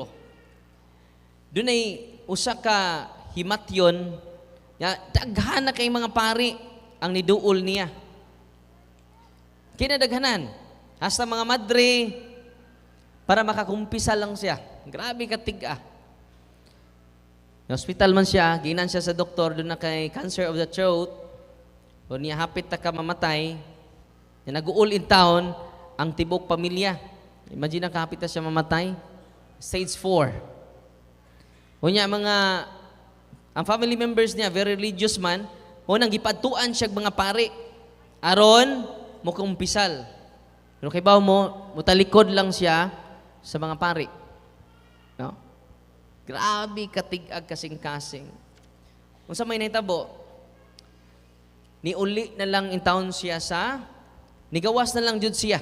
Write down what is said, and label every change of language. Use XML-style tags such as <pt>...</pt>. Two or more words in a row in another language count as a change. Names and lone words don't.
<ceb>Doon ay usa ka himatyon nga daghan na kay mga pari ang niduol niya. Kinadaghanan hasta mga madre para makakumpisa lang siya. Grabe katiga. Na hospital man siya, ginan siya sa doktor doon na kay</ceb> <en>cancer of the throat.</en> <ceb>O niya hapit ta ka mamatay. Nag-uul</ceb> <en>in town</en> <ceb>ang tibok pamilya. Imagine na kahapit na siya mamatay. Stage 4. O niya ang family members niya,</ceb> <en>very religious</en> <ceb>man, o nang gipadtuan siya mga pare. Aron, mo kumpisal. Pero kay bawo mo, mutalikod lang siya sa mga pare. No? Grabe katig-ag kasing-kasing. Kung sa may naitabo, niuli na lang</ceb> <en>in town</en> <ceb>siya nigawas na lang jud siya.</ceb>